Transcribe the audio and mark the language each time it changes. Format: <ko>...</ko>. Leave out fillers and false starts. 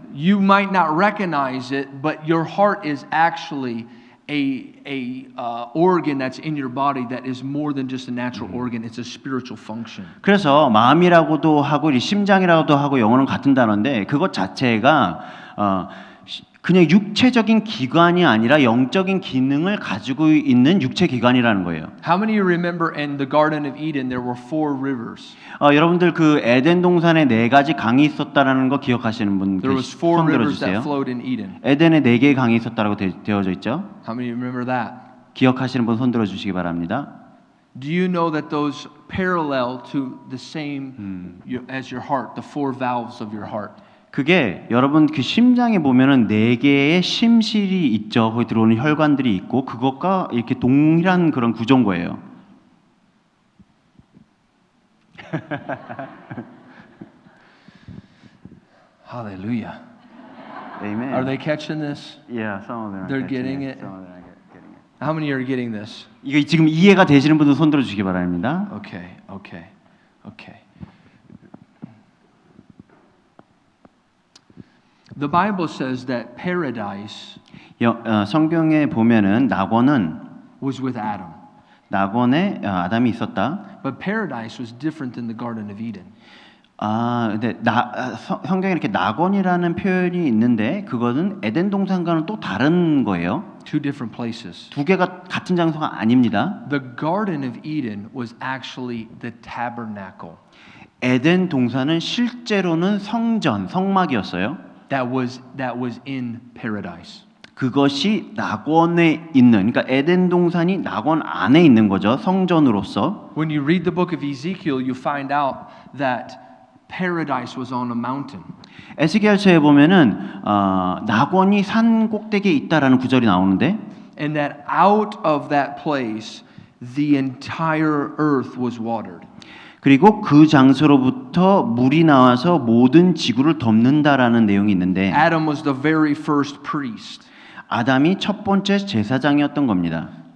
<en>You might not recognize it, but your heart is actually a organ that's in your body that is more than just a natural organ. It's a spiritual function.</en> <ko>그래서 마음이라고도 하고 이 심장이라고도 하고 영어는 같은 단어인데 그것 자체가 그냥 육체적인 기관이 아니라 영적인 기능을 가지고 있는 육체 기관이라는 거예요.</ko> <en>How many of you remember in the Garden of Eden there were 4 rivers?</en> <ko>여러분들 그 에덴 동산에 4가지 강이 있었다라는 거 기억하시는 분</ko> <en>There was 4</en> <ko>손</ko> <en>rivers</en> <ko>들어주세요.</ko> <en>that flowed in Eden.</en> <ko>에덴에 4개의 강이 있었다라고 되어져 있죠.</ko> <en>How many of you remember that?</en> <ko>기억하시는 분 손 들어주시기 바랍니다.</ko> <en>Do you know that those parallel to the same as your heart, the 4 valves of your heart?</en> <ko>그게 여러분 그 심장에 보면은 4개의 심실이 있죠. 거기 들어오는 혈관들이 있고 그것과 이렇게 동일한 그런 구조인 거예요.</ko> <en>Hallelujah. Amen. Are they catching this? Yeah, some of them are They're catching getting it. Some of them are getting it. How many are getting this?</en> <ko>이게 지금 이해가 되시는 분들 손 들어 주시기 바랍니다.</ko> <en>Okay, okay, okay. The Bible says that paradise</en> <ko>성경에 보면은 낙원은</ko> <en>was with Adam.</en> <ko>낙원에 아담이 있었다.</ko> <en>But paradise was different than the Garden of Eden.</en> <ko>근데 성경에 이렇게 낙원이라는 표현이 있는데 그거는 에덴 동산과는 또 다른 거예요.</ko> <en>2 different places.</en> <ko>2개가 같은 장소가 아닙니다.</ko> <en>The Garden of Eden was actually the tabernacle.</en> <ko>에덴 동산은 실제로는 성전, 성막이었어요.</ko> <en>That was in paradise.</en> <ko>그것이 낙원에 있는, 그러니까 에덴 동산이 낙원 안에 있는 거죠. 성전으로서.</ko> <en>When you read the book of Ezekiel, you find out that paradise was on a mountain.</en> <ko>에스겔서에 보면은 낙원이 산 꼭대기에 있다라는 구절이 나오는데,</ko> <en>And that out of that place, the entire earth was watered.</en> <ko>그리고 그 장소로부터 물이 나와서 모든 지구를 덮는다라는 내용이 있는데,</ko> <en>Adam was the very first priest.</en> <ko>아담이 첫 번째 제사장이었던 겁니다.</ko>